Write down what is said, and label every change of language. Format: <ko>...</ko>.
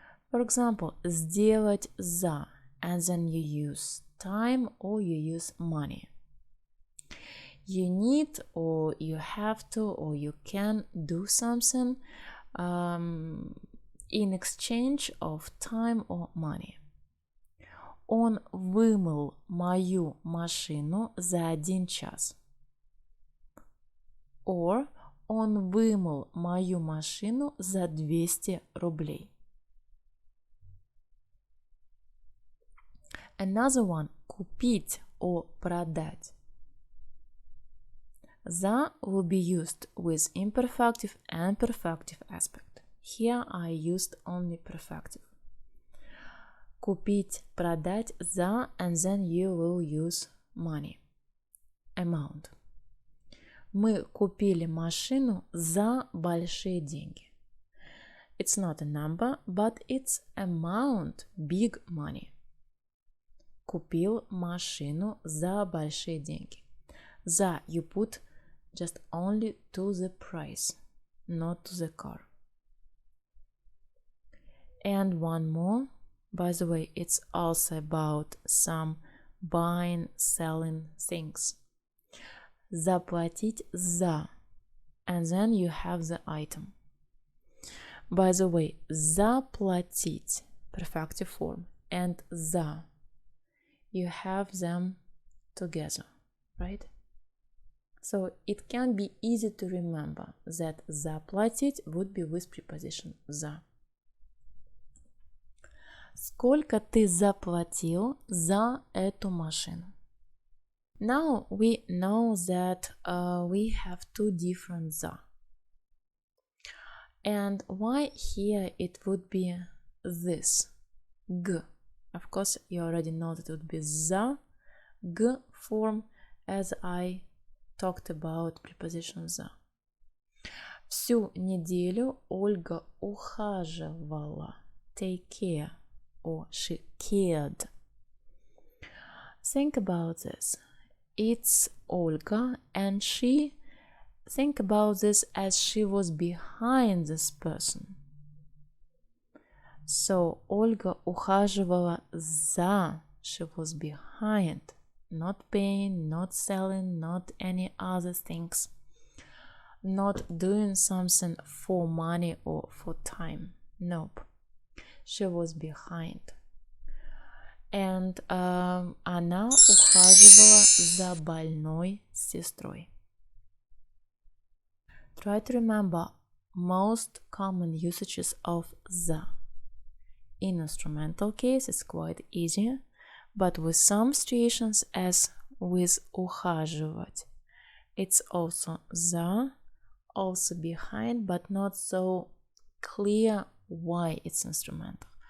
<en>For example,</en> <ru>сделать за,</ru> <en>and then you use time or you use money. You need or you have to or you can do something in exchange of time or money.</en> <ru>Он вымыл мою машину за 1 час. Or он вымыл мою машину за 200 рублей.</ru> <en>Another one –</en> <ru>купить</ru> <en>or</en> <ru>продать.</ru> <en>За will be used with imperfective and perfective aspect. Here I used only perfective.</en> <ru>Купить, продать за,</ru> <en>and then you will use money, amount.</en> <ru>Мы купили машину за большие деньги.</ru> <en>It's not a number, but it's amount, big money.</en> <ru>Купил машину за большие деньги.</ru> <en>За you put just only to the price, not to the car. And one more. By the way, it's also about some buying, selling things.</en> <ru>Заплатить за.</ru> <en>And then you have the item. By the way, заплатить, perfective form, and за. You have them together, right? So it can be easy to remember that заплатить would be with preposition за.</en> <ru>Сколько ты заплатил за эту машину?</ru> <en>Now we know that we have two different за. And why here it would be this, г. Of course, you already know that it would be за, г form, as I talked about preposition за.</en> <ru>Всю неделю Ольга ухаживала,</ru> <en>take care, or she cared. Think about this. It's Olga and she. Think about this as she was behind this person. So Olga</en> <ru>ухаживала за,</ru> <en>she was behind, not paying, not selling, not any other things, not doing something for money or for time. Nope. She was behind.</en> <ru>And она ухаживала за больной сестрой.</ru> <en>Try to remember most common usages of за. In instrumental case, it's quite easy, but with some situations, as with ухаживать, it's also за, also behind, but not so clear why it's instrumental.</en>